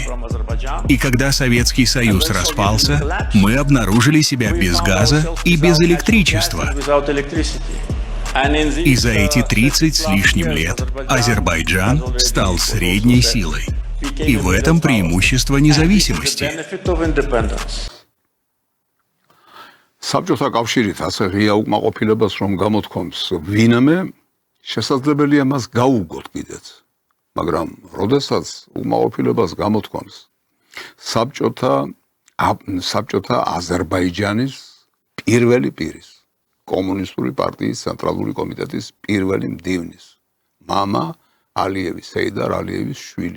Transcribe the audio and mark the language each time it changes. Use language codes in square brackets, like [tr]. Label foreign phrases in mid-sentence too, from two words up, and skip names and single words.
[ru] И когда Советский Союз распался, мы обнаружили себя без газа и без электричества. И за эти 30 с лишним лет Азербайджан стал средней силой. И в этом преимущество независимости. [ka] საბჭოთა კავშირით ასე ღია უკმაყოფილებას რომ გამოთქვამს ვინმე, შესაძლებელია მას გაუგოთ კიდეც. მაგრამ როდესაც უკმაყოფილებას გამოთქვამს საბჭოთა აზერბაიჯანის პირველი პირის, კომუნისტური პარტიის ცენტრალური კომიტეტის პირველი მდივნის, მამა ალიევის, სეიდარ ალიევის შვილი.